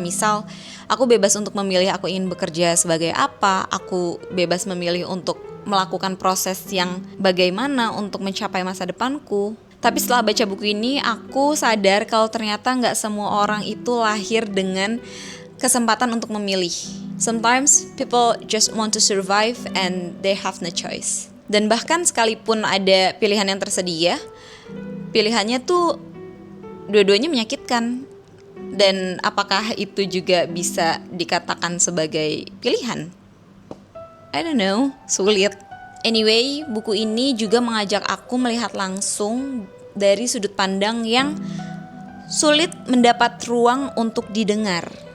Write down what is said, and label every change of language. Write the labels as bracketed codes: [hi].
[id] Misal, aku bebas untuk memilih aku ingin bekerja sebagai apa, aku bebas memilih untuk melakukan proses yang bagaimana untuk mencapai masa depanku. Tapi setelah baca buku ini, aku sadar kalau ternyata gak semua orang itu lahir dengan kesempatan untuk memilih. [en] Sometimes people just want to survive and they have no choice. [id] Dan bahkan sekalipun ada pilihan yang tersedia, pilihannya tuh dua-duanya menyakitkan. Dan apakah itu juga bisa dikatakan sebagai pilihan? [en] I don't know, [id] sulit. Anyway, buku ini juga mengajak aku melihat langsung dari sudut pandang yang sulit mendapat ruang untuk didengar.